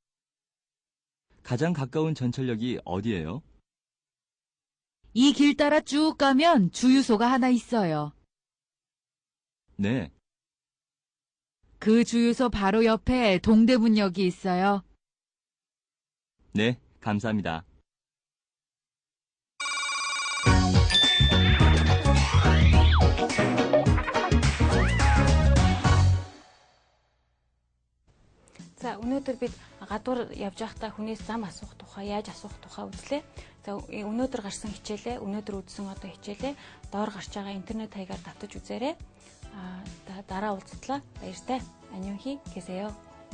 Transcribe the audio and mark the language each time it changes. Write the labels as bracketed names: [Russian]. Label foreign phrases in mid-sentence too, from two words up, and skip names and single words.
[Korean] 가장 가까운 전철역이 어디예요? 이 길 따라 쭉 가면 주유소가 하나 있어요. 네, 그 주유소 바로 옆에 동대문역이 있어요. 네, 감사합니다. [Mongolian] За өнөөдөр бид гадуур явж байхдаа хүнээс зам асуух тухай, яаж асуух тухай үзлээ. За өнөөдөр гарсан хичээлээ, өнөөдөр үзсэн одоо хичээлээ доор гарч байгаа интернет хаягаар давтаж үзээрэй. Дараа уулзтлаа. Баяртай. [Korean] 안녕히 계세요.